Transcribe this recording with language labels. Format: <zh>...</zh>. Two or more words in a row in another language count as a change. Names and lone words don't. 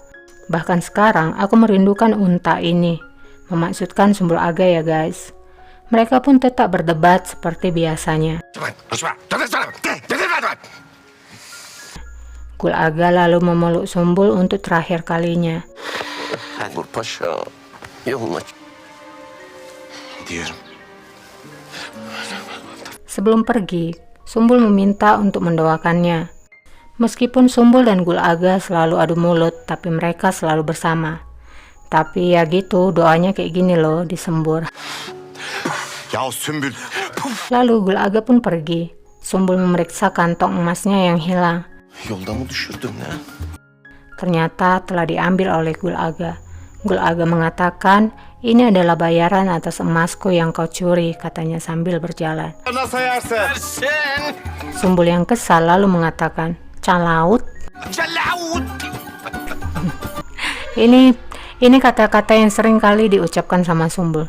<id>Bahkan sekarang aku merindukan unta ini. Memaksudkan Sumbul Aga ya guys. Mereka pun tetap berdebat seperti biasanya. Gul Aga lalu memeluk Sumbul untuk terakhir kalinya.</id> <tr>Vur paşa. Yoluna. Diyorum.</tr> <id>Sebelum pergi, Sumbul meminta untuk mendoakannya. Meskipun Sumbul dan Gul Aga selalu adu mulut, tapi mereka selalu bersama. Tapi ya gitu, doanya kayak gini loh, disembur.</id> <tr>Ya Sümbül.</tr> <id>Lalu Gul Aga pun pergi. Sumbul memeriksa kantong emasnya yang hilang.</id> <tr>Yolda mı düşürdün ya?</tr> <id>Ternyata telah diambil oleh Gul Aga. Gul Aga mengatakan, "Ini adalah bayaran atas emasku yang kau curi," katanya sambil berjalan. Sumbul yang kesal lalu mengatakan, "Calaut." Ini kata-kata yang sering kali diucapkan sama Sumbul.</id>